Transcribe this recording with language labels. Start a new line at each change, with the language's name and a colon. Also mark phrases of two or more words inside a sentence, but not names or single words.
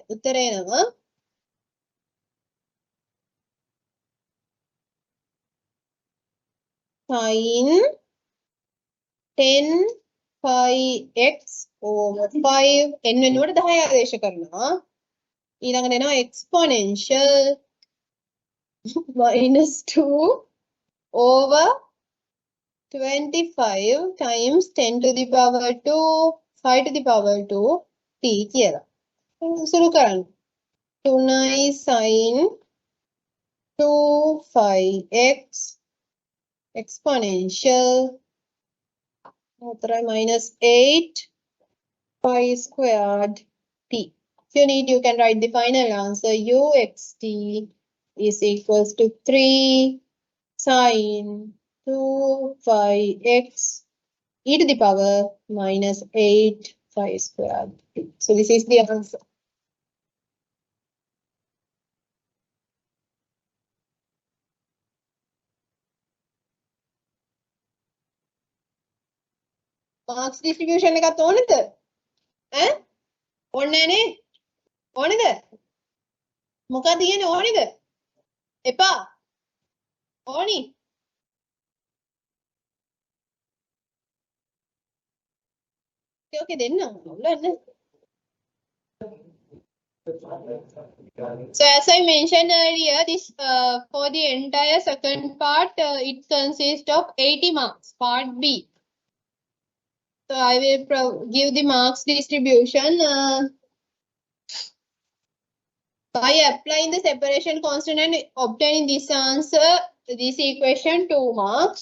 Sinhala: උත්තරය එනවා
English: sin 10 pi x over 5 n
Sinhala: වෙනුවට 10 ආදේශ කරනවා. ඊළඟට එනවා
English: exponential minus 2 over 25 times 10 to the power 2 5 to the power 2 t කියලා.
Sinhala: සුළු කරන්න.
English: 3 sin 2 phi x exponential minus 8 pi squared t. If you need, you can write the final answer. uxt is equals to 3 sin 2 phi x e to the power minus 8 phi squared t. So this is the answer. Marks distribution
Sinhala: එකත් ඕනේද? ඈ? ඕනේ නෑනේ. ඕනේද? මොකක්ද කියන්නේ ඕනේද? එපා. ඕනි. Okay, දෙන්න. උල්ලන්න.
English: So as I mentioned earlier, this for the entire second part, it consists of 80 marks, part B. So I will give the marks distribution by applying the separation constant and obtaining this answer, this equation 2 marks.